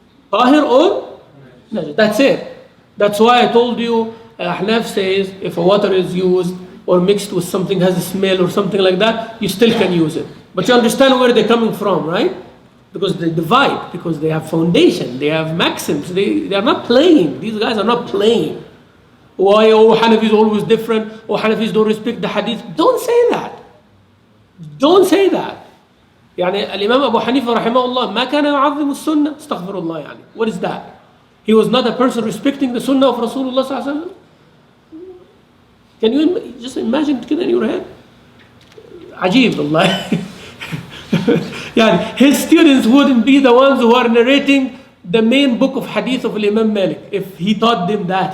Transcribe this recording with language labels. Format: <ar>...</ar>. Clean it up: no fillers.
<en>Tahir or najis. That's it. That's why I told you, Ahnaf says if a water is used or mixed with something has a smell or something like that, you still can use it. But you understand where they're coming from, right? Because they divide, because they have foundation, they have maxims, they are not playing. These guys are not playing. Why, Hanafi is always different, Hanafis don't respect the hadith. Don't say that. Don't say that.</en> <ar>يعني الإمام أبو حنيفة رحمه الله ما كان يعظم السنة استغفر الله يعني.</ar> <en>What is that? He was not a person respecting the sunnah of Rasulullah صلى الله عليه وسلم. Can you just imagine it in your head?</en> <ar>عجيب والله.</ar> <en>يعني his students wouldn't be the ones who are narrating the main book of hadith of Imam Malik if he taught them that.</en>